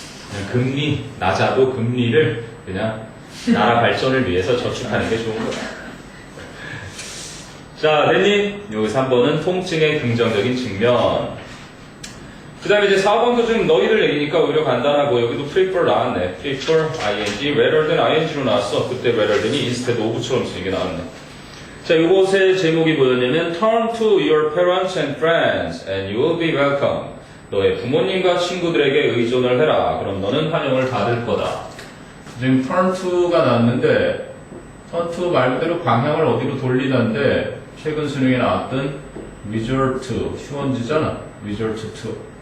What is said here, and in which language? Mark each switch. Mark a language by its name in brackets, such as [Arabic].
[Korean] 그냥 금리, 낮아도 금리를 그냥 나라 발전을 위해서 저축하는 게 좋은 거야. 자, 됐니? 여기 3번은 통증의 긍정적인 측면. 그 다음에 이제 4번도 좀 너희들 얘기니까 오히려 간단하고, 여기도 prefer 나왔네. prefer, ing, rather than ing로 나왔어. 그때 rather than이 instead of처럼 쓰이게 나왔네. 자, 이곳의 제목이 뭐였냐면 [English] turn to your parents and friends and you will be welcome. [Korean] 너의 부모님과 친구들에게 의존을 해라. 그럼 너는 환영을 받을 거다. 지금 turn to가 나왔는데 turn to 말 그대로 방향을 어디로 돌리다인데 최근 수능에 나왔던 resort to, 휴원지잖아. resort to.